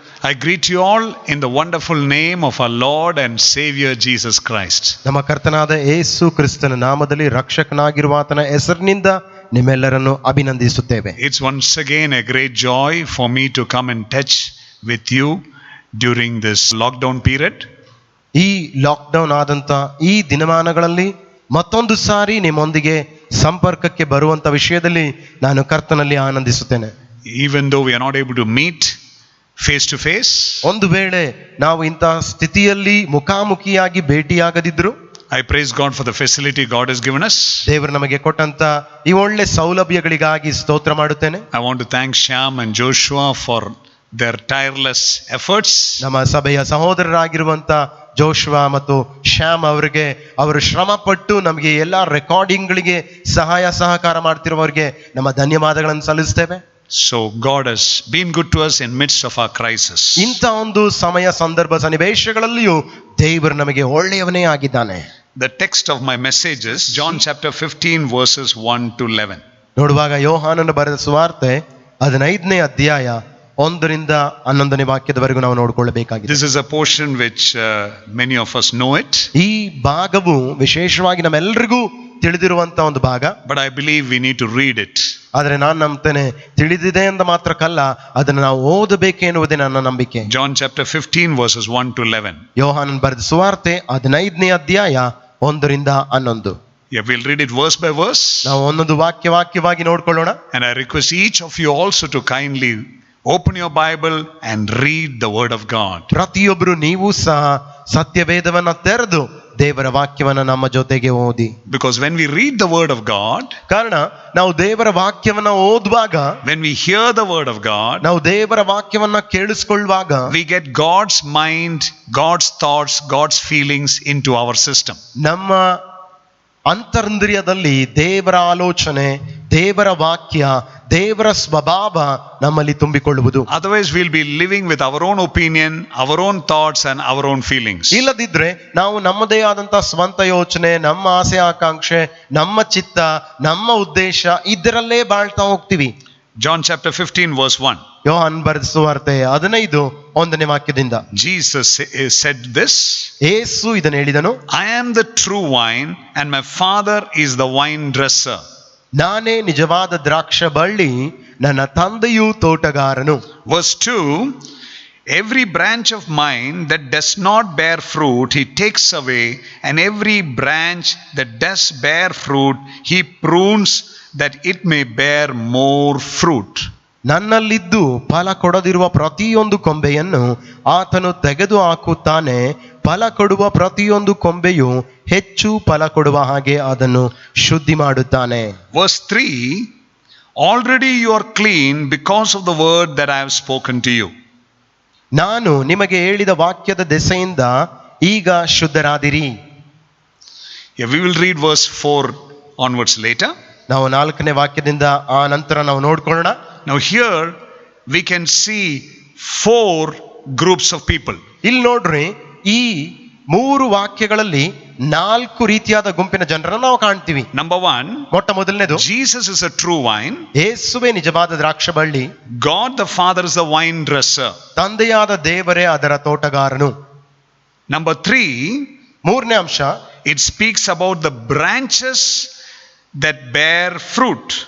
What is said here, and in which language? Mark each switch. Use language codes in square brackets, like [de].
[en] I greet you all in the wonderful name of our Lord and Savior Jesus Christ. [kn] ನಮ್ಮ ಕರ್ತನಾದ ಯೇಸು ಕ್ರಿಸ್ತನ ನಾಮದಲ್ಲಿ ರಕ್ಷಕನಾಗಿರುವ ಆತನ ಹೆಸರಿನಿಂದ ನಿಮ್ಮೆಲ್ಲರನ್ನು ಅಭಿನಂದಿಸುತ್ತೇವೆ. [en] It's once again a great joy for me to come and touch with you during this lockdown period. [kn] ಈ lockdown ಆದಂತ ಈ ದಿನಮಾನಗಳಲ್ಲಿ ಮತ್ತೊಂದು ಸಾರಿ ನಿಮ್ಮೊಂದಿಗೆ ಸಂಪರ್ಕಕ್ಕೆ ಬರುವಂತ ವಿಷಯದಲ್ಲಿ ನಾನು ಕರ್ತನಲ್ಲಿ ಆನಂದಿಸುತ್ತೇನೆ. [en] Even though we are not able to meet face to face, [kn] ಒಂದು ವೇಳೆ ನಾವು ಇಂತಹ ಸ್ಥಿತಿಯಲ್ಲಿ ಮುಖಾಮುಖಿಯಾಗಿ ಭೇಟಿಯಾಗದಿದ್ರು, [en] I praise God for the facility God has given us. [kn] ದೇವರು ನಮಗೆ ಕೊಟ್ಟಂತ ಈ ಒಳ್ಳೆ ಸೌಲಭ್ಯಗಳಿಗಾಗಿ ಸ್ತೋತ್ರ ಮಾಡುತ್ತೇನೆ. [en] I want to thank Shyam and Joshua for their tireless efforts. [kn] ನಮ್ಮ ಸಭೆಯ ಸಹೋದರರಾಗಿರುವಂತ ಜೋಶ್ವಾ ಮತ್ತು ಶ್ಯಾಮ್ ಅವರಿಗೆ ಅವರು ಶ್ರಮ ಪಟ್ಟು ನಮಗೆ ಎಲ್ಲ ರೆಕಾರ್ಡಿಂಗ್ಗಳಿಗೆ ಸಹಾಯ ಸಹಕಾರ ಮಾಡ್ತಿರುವವರಿಗೆ ನಮ್ಮ ಧನ್ಯವಾದಗಳನ್ನು ಸಲ್ಲಿಸ್ತೇವೆ. [en] So God has been good to us in midst of our crisis. [kn] ಇಂಥ ಒಂದು ಸಮಯ ಸಂದರ್ಭ ಸನ್ನಿವೇಶಗಳಲ್ಲಿಯೂ ದೇವರು ನಮಗೆ ಒಳ್ಳೆಯವನೇ ಆಗಿದ್ದಾನೆ. [en] The text of my message is John chapter 15 verses 1 to 11. [kn] ನೋಡುವಾಗ ಯೋಹಾನನ ಬರೆದ ಸುವಾರ್ತೆ 15ನೇ ಅಧ್ಯಾಯ 1ರಿಂದ 11ನೇ ವಾಕ್ಯದವರೆಗೂ ನಾವು ನೋಡಿಕೊಳ್ಳಬೇಕಾಗಿದೆ. [en] This is a portion which many of us know it. [kn] ಈ ಭಾಗವು ವಿಶೇಷವಾಗಿ ನಮ್ಮೆಲ್ಲರಿಗೂ ತಿಳಿದಿರುವಂತ ಒಂದು ಭಾಗ. [en] But I believe we need to read it. [kn] ಆದ್ರೆ ನಾನು ನಂಬ್ತೇನೆ, ತಿಳಿದಿದೆ ಅಂತ ಮಾತ್ರಕ್ಕಲ್ಲ, ಅದನ್ನು ನಾವು ಓದಬೇಕೆನ್ನುವುದೇ ನನ್ನ ನಂಬಿಕೆ. [en] John chapter 15 verses 1 to 11. [kn] ಯೋಹಾನನ್ ಬರೆದ ಸುವಾರ್ತೆ 15ನೇ ಅಧ್ಯಾಯ 1ರಿಂದ 11. [en] Yeah, we'll read it verse by verse. [kn] ನಾವು ಒಂದೊಂದು ವಾಕ್ಯವಾಗಿ ನೋಡ್ಕೊಳ್ಳೋಣ. [en] And I request each of you also to kindly open your Bible and read the word of God. [kn] ಪ್ರತಿಯೊಬ್ಬರು ನೀವು ಸಹ ಸತ್ಯವೇದವನ್ನ ತೆರೆದು ದೇವರ ವಾಕ್ಯವನ್ನ ನಮ್ಮ ಜೊತೆಗೆ ಓದಿ. [en] Because when we read the word of God, [kn] ಕಾರಣ ನಾವು ದೇವರ ವಾಕ್ಯವನ್ನ ಓದುವಾಗ, [en] when we hear the word of God, [kn] ನಾವು ದೇವರ ವಾಕ್ಯವನ್ನ ಕೇಳಿಸಿಕೊಳ್ಳುವಾಗ [en] we get God's mind, God's thoughts, God's feelings into our system. [kn] ನಮ್ಮ ಅಂತರಿಂದ್ರಿಯದಲ್ಲಿ ದೇವರ ಆಲೋಚನೆ, ದೇವರ ವಾಕ್ಯ, ದೇವರ ಸ್ವಭಾವ ನಮ್ಮಲ್ಲಿ ತುಂಬಿಕೊಳ್ಳುವುದು. [en] Otherwise, we'll be living with our own opinion, our own thoughts, and our own feelings. [kn] ಇಲ್ಲದಿದ್ರೆ ನಾವು ನಮ್ಮದೇ ಆದಂತ ಸ್ವಂತ ಯೋಚನೆ, ನಮ್ಮ ಆಸೆ ಆಕಾಂಕ್ಷೆ, ನಮ್ಮ ಚಿತ್ತ, ನಮ್ಮ ಉದ್ದೇಶ ಇದರಲ್ಲೇ ಬಾಳ್ತಾ ಹೋಗ್ತೀವಿ. [en] John chapter 15 verse 1. [kn] ಯೋಹಾನ್ ಬರೆದ ಸುವಾರ್ತೆ 15:1 ವಾಕ್ಯದಿಂದ [en] Jesus said this. [kn] ಯೇಸು ಇದನ್ನು ಹೇಳಿದನು, [en] I am the true wine and my Father is the vine dresser. [kn] ನಾನೇ ನಿಜವಾದ ದ್ರಾಕ್ಷ ಬಳ್ಳಿ, ನನ್ನ ತಂದೆಯು ತೋಟಗಾರನು. [en] Verse 2. Every branch of mine that does not bear fruit, he takes away, and every branch that does bear fruit, he prunes that it may bear more fruit. [kn] ನನ್ನಲ್ಲಿದ್ದು ಫಲ ಕೊಡದಿರುವ ಪ್ರತಿಯೊಂದು ಕೊಂಬೆಯನ್ನು ಆತನು ತೆಗೆದು ಹಾಕುತ್ತಾನೆ, ಫಲ ಕೊಡುವ ಪ್ರತಿಯೊಂದು ಕೊಂಬೆಯು ಹೆಚ್ಚು ಫಲ ಕೊಡುವ ಹಾಗೆ ಅದನ್ನು ಶುದ್ಧಿ ಮಾಡುತ್ತಾನೆ. [en] Verse 3. Already you are clean because of the word that I have spoken to you. [kn] ನಾನು ನಿಮಗೆ ಹೇಳಿದ ವಾಕ್ಯದ ದೆಸೆಯಿಂದ ಈಗ ಶುದ್ಧರಾದಿರಿ. [en] Yeah, we will read verse 4 onwards later. [kn] ನಾವು 4ನೇ ವಾಕ್ಯದಿಂದ ಆ ನಂತರ ನಾವು ನೋಡ್ಕೊಳ್ಳೋಣ. [en] Now here we can see 4 groups of people. [kn] ಇಲ್ಲಿ ನೋಡ್ರಿ, ಈ 3 ವಾಕ್ಯಗಳಲ್ಲಿ 4 ರೀತಿಯಾದ ಗುಂಪಿನ ಜನರನ್ನು ನಾವು ಕಾಣ್ತೀವಿ. [en] Number 1, [kn] ಮೊಟ್ಟ ಮೊದಲನೇದು, [en] Jesus is a true vine. [kn] ಯೇಸುವೇ ನಿಜವಾದ ದ್ರಾಕ್ಷ ಬಳ್ಳಿ, [en] God the Father is the vine dresser. [kn] ತಂದೆಯಾದ ದೇವರೇ ಅದರ ತೋಟಗಾರನು. [en] Number 3, [kn] ಮೂರನೇ ಅಂಶ, [en] it speaks about the branches that bear fruit.